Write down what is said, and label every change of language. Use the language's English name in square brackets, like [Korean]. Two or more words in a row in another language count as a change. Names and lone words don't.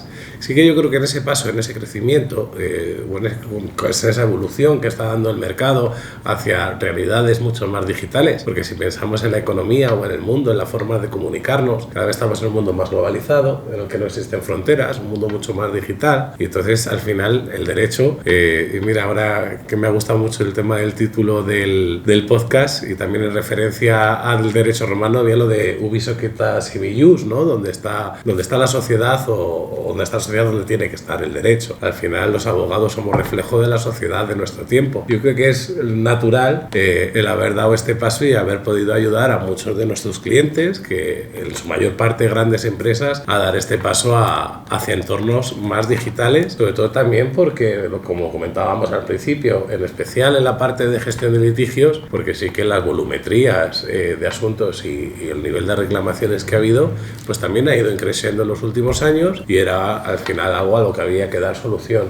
[Spanish] Sí que yo creo que en ese paso, en ese crecimiento, con esa evolución que está dando el mercado hacia realidades mucho más digitales, porque si pensamos en la economía o en el mundo, en la forma de comunicarnos, cada vez estamos en un mundo más globalizado, en el que no existen fronteras, un mundo mucho más digital, y entonces al final el derecho, y mira, ahora que me ha gustado mucho el tema del título del podcast, y también en referencia al derecho romano, había lo de [Latin] ubi societas civi jus, [Spanish] ¿no? Donde está la sociedad, o donde está la sociedad donde tiene que estar el derecho. Al final los abogados somos reflejo de la sociedad de nuestro tiempo. Yo creo que es natural el haber dado este paso y haber podido ayudar a muchos de nuestros clientes, que en su mayor parte grandes empresas, a dar este paso hacia entornos más digitales, sobre todo también porque, como comentábamos al principio, en especial en la parte de gestión de litigios, porque sí que las volumetrías de asuntos y el nivel de reclamaciones que ha habido, pues también ha ido creciendo en los últimos años, y era al final algo a lo que había que dar solución.